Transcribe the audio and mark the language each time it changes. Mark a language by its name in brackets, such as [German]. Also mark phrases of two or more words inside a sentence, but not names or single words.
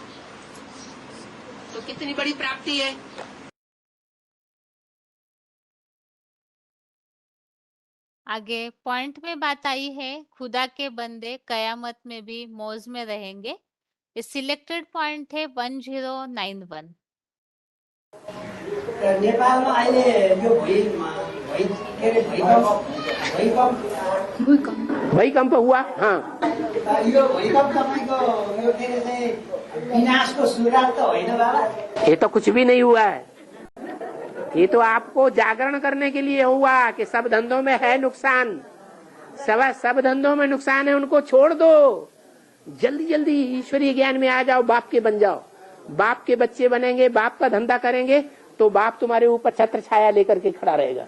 [Hindi] तो कितनी बड़ी प्राप्ति है। आगे पॉइंट में बात आई है, खुदा के बंदे कयामत में भी मौज में रहेंगे। [English] selected point [Hindi] है 1091। [Nepali] नेपालमा अहिले यो [Hindi] भूकंप हुआ। हाँ, [Nepali] यो भूकम्प तपाईँको यो के अरे चाहिँ विनाशको सुरुवात त होइन बाबा? [Hindi] ये तो कुछ भी नहीं हुआ है। ये तो आपको जागरण करने के लिए हुआ कि सब धंधों में है नुकसान। सब धंधों में नुकसान है, उनको छोड़ दो। जल्दी जल्दी ईश्वरीय ज्ञान में आ जाओ, बाप के बन जाओ। बाप के बच्चे बनेंगे, बाप का धंधा करेंगे तो बाप तुम्हारे ऊपर छत्र छाया लेकर के खड़ा रहेगा।